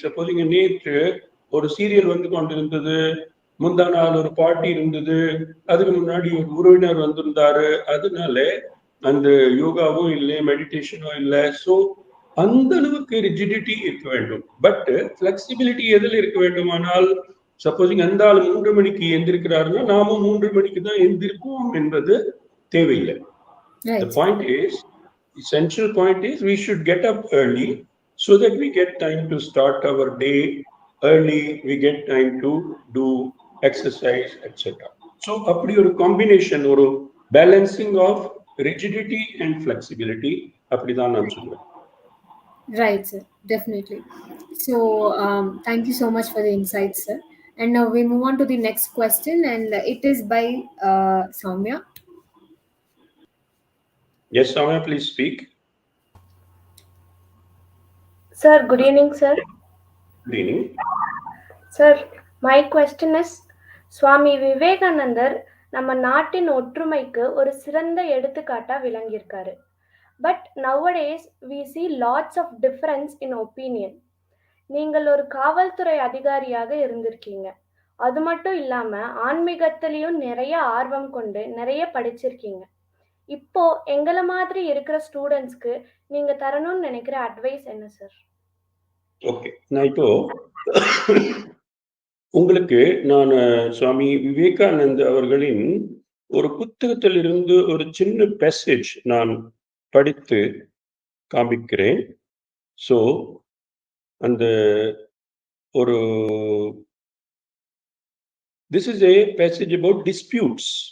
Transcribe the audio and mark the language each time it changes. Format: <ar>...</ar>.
<ta>Suppose இங்க நேற்று ஒரு சீரியல் வந்து கொண்டிருந்தது, முந்தா நாள் ஒரு பார்ட்டி இருந்தது, அதுக்கு முன்னாடி ஒரு உறவினர் வந்திருந்தாரு, அதனால அந்த யோகாவும் இல்லை, மெடிடேஷனும் இல்லை. ஸோ அந்த அளவுக்கு ரிஜிடிட்டி இருக்க வேண்டும். பட் ஃபிளெக்சிபிலிட்டி எதில் இருக்க வேண்டுமானால், சப்போஸிங் அந்த ஆள் 3 மணிக்கு எந்திருக்கிறாருன்னா நாமும் 3 மணிக்கு தான் எந்திருப்போம் என்பது தேவையில்லை.</ta> <en>The point is, essential point is we should get up early so that we get time to start our day early, we get time to do exercise, etc.</en> <ta>So அப்படி ஒரு காம்பினேஷன், ஒரு balancing of</ta> <en>rigidity and flexibility,</en> <ta>அப்படிதான் நான் சொல்றேன்.</ta> <en>Right, sir, definitely. So thank you so much for the insights, sir. And now we move on to the next question, and it is by Soumya. Yes, Soumya, please speak. Sir, good evening, sir. Good evening. Sir, my question is,</en> <ta>Swami Vivekananda நம்ம நாட்டின் ஒற்றுமைக்கு ஒரு சிறந்த எடுத்துக்காட்டா விளங்கியிருக்காரு.</ta> <en>But nowadays we see lots of difference in opinion.</en> <ta>நீங்கள் ஒரு காவல்துறை அதிகாரியாக இருந்திருக்கீங்க, அது மட்டும் இல்லாம ஆன்மீகத்திலையும் நிறைய ஆர்வம் கொண்டு நிறைய படிச்சிருக்கீங்க. இப்போ எங்களை மாதிரி இருக்கிற ஸ்டூடெண்ட்ஸ்க்கு நீங்க தரணும்னு நினைக்கிற அட்வைஸ் என்ன சார்? ஓகே, நான் இப்போ உங்களுக்கு நான் சுவாமி விவேகானந்த அவர்களின் ஒரு புத்தகத்திலிருந்து ஒரு சின்ன பேசேஜ் நான் படித்து காமிக்கிறேன். ஸோ அந்த ஒரு</ta> <en>this is a passage about disputes.</en>